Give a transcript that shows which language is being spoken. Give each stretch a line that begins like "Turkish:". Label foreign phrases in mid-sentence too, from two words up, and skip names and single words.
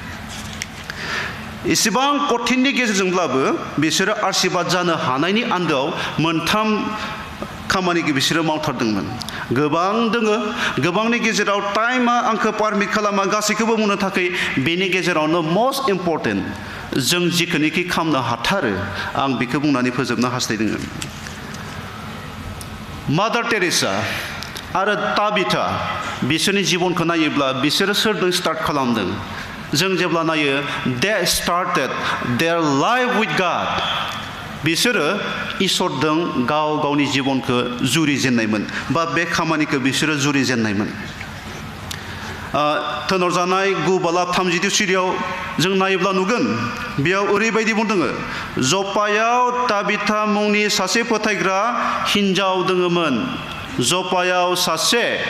Bodo: एसेबां कठिननि गेजेरजोंब्लाबो बिसोरो आशीर्बाद जानो हानायनि आन्दोआव मोनथाम खामानिखौ बिसोरो मावथारदोंमोन गोबां दोङो गोबांनि गेजेराव टाइमा आंखौ पारमिट खालामा गासैखौबो बुंनो थाखाय बेनि गेजेरावनो
English: must important
Bodo: जों जिखौनोखि खालामनो हाथारो आं बेखौ बुंनानै फोजोबनो हास्थायदों मादार टेरेसा आरो ताबिथा बिसोरनि जिबनखौ नायोब्ला बिसोरो सोरजों स्टार्ट खालामदों जों जेब्ला नायो
English: they started their life with God
Bodo: बिसोरो इसोरजों गावनि जिबनखौ जुरिजेननायमोन बा बे खामानिखौ बिसोरो जुरिजेननायमोन थोनहरजानाय 9:32 सिरियाव जों नायोब्ला नुगोन बेयाव ओरैबायदि बुंदों जपायाव ताबिथा मुंनि सासे फोथायग्रा हिन्जाव दोङोमोन जपायाव सासे